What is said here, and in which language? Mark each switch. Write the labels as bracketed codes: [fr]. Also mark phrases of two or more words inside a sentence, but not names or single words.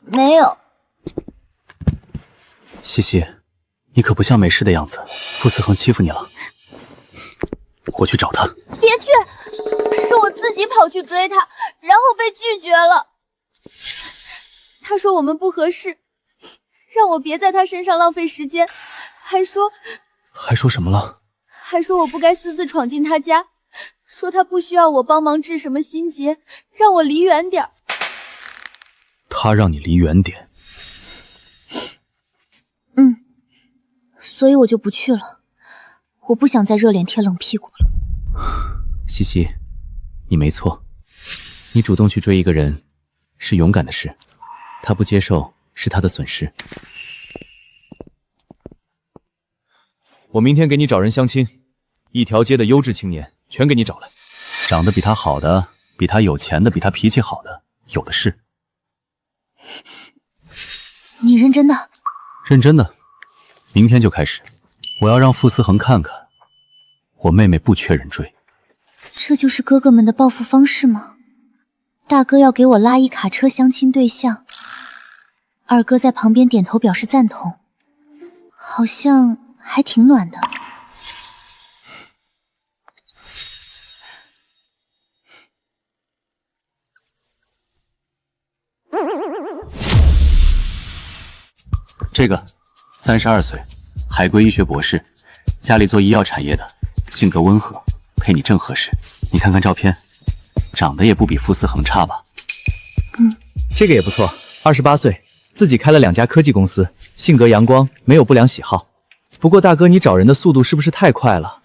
[zh] 沒有。西西，你可不像沒事的樣子。傅思恆欺負你了，我去找他。別去，是我自己跑去追他，然後被拒絕了。他說我們不合適，讓我別在他身上浪費時間，還說什麼了？還說我不該私自闖進他家，說他不需要我幫忙治什麼心結，讓我離遠點。他讓你離遠點。所以我就不去了。我不想再熱臉貼冷屁股了。西西，你沒錯，你主動去追一個人是勇敢的事，他不接受是他的損失。我明天給你找人相親，一條街的優質青年全給你找來。長得比他好的，比他有錢的，比他脾氣好的，有的是。你認真的？認真的，明天就開始。我要讓傅思恆看看，我妹妹不缺人追。這就是哥哥們的報復方式嗎？大哥要給我拉一卡車相親對象，二哥在旁邊點頭表示贊同，好像還挺暖的。這個32歲，海歸醫學博士，家裡做醫藥產業的，性格溫和，配你正合適。你看看照片，長得也不比傅思恆差吧？這個也不錯，28歲，自己開了2家科技公司，性格陽光，沒有不良喜好。不過大哥，你找人的速度是不是太快了？